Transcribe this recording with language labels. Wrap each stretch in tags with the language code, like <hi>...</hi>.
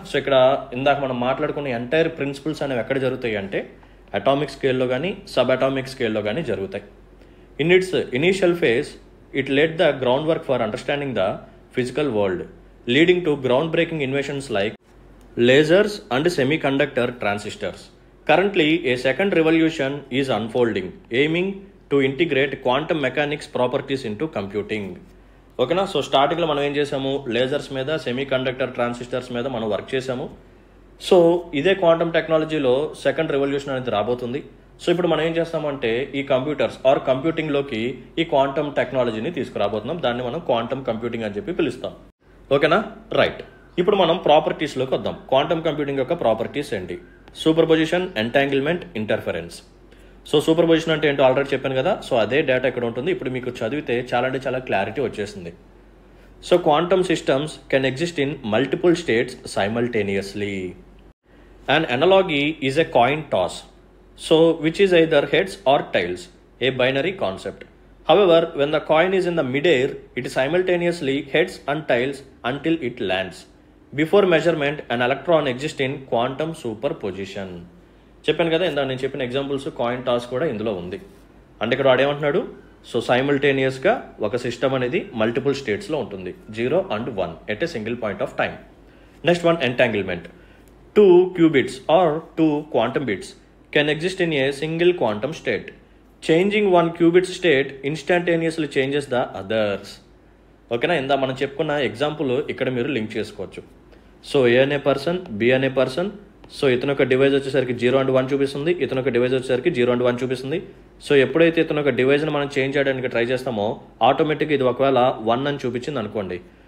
<te>So ఇక్కడ ఇందాక మనం మాట్లాడుకున్న ఎంటైర్ ప్రిన్సిపల్స్ అనేవి ఎక్కడ జరుగుతాయి అంటే అటామిక్ స్కేల్లో కానీ సబ్ అటామిక్ స్కేల్లో కానీ జరుగుతాయి.</te> <en>In its initial phase it led the ground work for understanding the physical world, leading to ground breaking inventions like lasers and semiconductor transistors. Currently, a second revolution is unfolding, aiming to integrate quantum mechanics properties into computing.</en> <te>ఓకేనా? So స్టార్టింగ్లో మనం ఏం చేసాము, lasers మీద, semi conductor transistors మీద మనం work చేసాము. So ఇదే క్వాంటమ్ టెక్నాలజీలో సెకండ్ రెవల్యూషన్ అనేది రాబోతుంది. సో ఇప్పుడు మనం ఏం చేస్తామంటే ఈ కంప్యూటర్స్ ఆర్ కంప్యూటింగ్లోకి ఈ క్వాంటమ్ టెక్నాలజీని తీసుకురాబోతున్నాం. దాన్ని మనం క్వాంటమ్ కంప్యూటింగ్ అని చెప్పి పిలుస్తాం. ఓకేనా? రైట్. ఇప్పుడు మనం ప్రాపర్టీస్లోకి వద్దాం. క్వాంటమ్ కంప్యూటింగ్ యొక్క ప్రాపర్టీస్ ఏంటి? Super position, entanglement, interference. So super position అంటే ఏంటో ఆల్రెడీ చెప్పాను కదా. సో అదే డేటా ఇక్కడ ఉంటుంది. ఇప్పుడు మీకు చదివితే చాలా అంటే చాలా క్లారిటీ వచ్చేసింది.</te> <en>So quantum systems can exist in multiple states simultaneously. An analogy is a coin toss, so which is either heads or tails, a binary concept. However, when the coin is in the mid-air, it simultaneously heads and tails until it lands. Before measurement, an electron exists in quantum superposition.</en> <te>చెప్పాను కదా, ఇందా నేను చెప్పిన examples coin toss కూడా ఇందులో ఉంది. అంటే ఇక్కడ వాడేమంటున్నాడు, సో సైమల్టేనియస్గా ఒక సిస్టమ్ అనేది మల్టిపుల్ స్టేట్స్లో ఉంటుంది,</te> <en>0 and 1 at a single point of time. Next one, entanglement. 2 qubits or 2 quantum bits can exist in a single quantum state. Changing one qubit state instantaneously changes the others.</en> <te>ఓకేనా? ఇందా మనం చెప్పుకున్న example ఇక్కడ మీరు link చేసుకోవచ్చు. So ఏ అనే person, B అనే person, so ఇతను ఒక డివైస్ వచ్చేసరికి 0 and 1 చూపిస్తుంది, ఇతను ఒక డివైస్ వచ్చేసరికి 0 and 1 చూపిస్తుంది. సో ఎప్పుడైతే ఇతను ఒక డివైస్ని మనం చేంజ్ చేయడానికి ట్రై చేస్తామో ఆటోమేటిక్గా ఇది ఒకవేళ 1 అని చూపించింది అనుకోండి.</te>